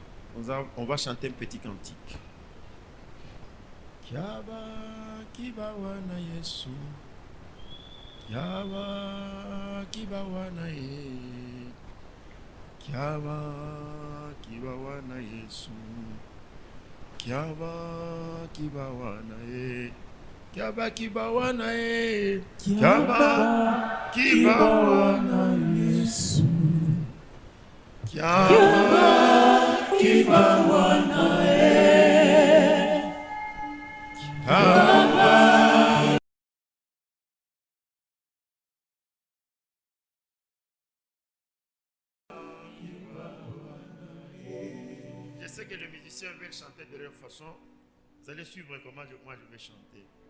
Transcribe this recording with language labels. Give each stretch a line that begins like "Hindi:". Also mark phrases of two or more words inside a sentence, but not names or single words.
French: On va chanter un petit cantique.
Kongo: Kiaba kibawa na Yesu. Kiaba kibawa na ye. Kiaba kibawa na Yesu. Kiaba kibawa na ye. Kiaba kibawa na ye. Kiaba kibawa na Yesu. Kiaba kibawa na ye. Kiaba.
French: Je sais que les musiciens veulent chanter de leur façon. Vous allez suivre comment moi je vais chanter.